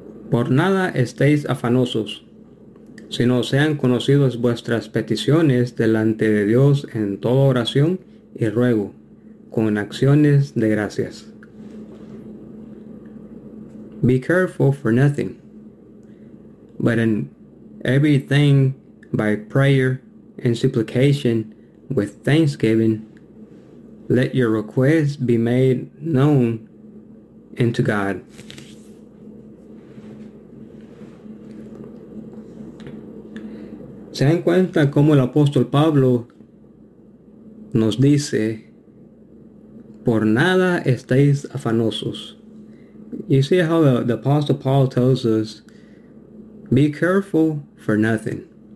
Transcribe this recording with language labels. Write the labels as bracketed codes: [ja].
[es] Por nada estéis afanosos, sino sean conocidos vuestras peticiones delante de Dios en toda oración y ruego, con acciones de gracias. [en] Be careful for nothing, but in everything by prayer and supplication with thanksgiving, let your requests be made known unto God. [es] Se dan cuenta cómo el apóstol Pablo nos dice, por nada estéis afanosos. [en] You see how the apostle Paul tells us, be careful for nothing.